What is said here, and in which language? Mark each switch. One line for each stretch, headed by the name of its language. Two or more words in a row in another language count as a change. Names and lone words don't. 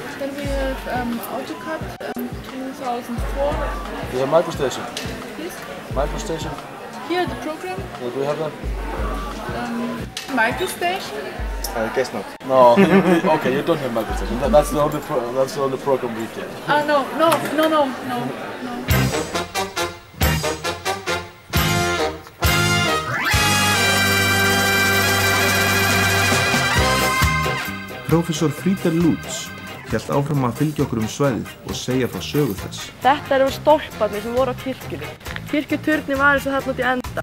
English: Then we have AutoCAD 2004. You have MicroStation? Please? MicroStation? Here the program. Yeah, do you have that? MicroStation. I guess not. No. Okay, you don't have MicroStation. That's the only program we get. No.
Icelandic: Prófessor Frieder Lutz hélt áfram að fylgja okkur svæðið og segja frá sögu þess. Þetta eru stólparnir sem voru á kirkjunni. Kirkjuturni var eins og þarna út í enda.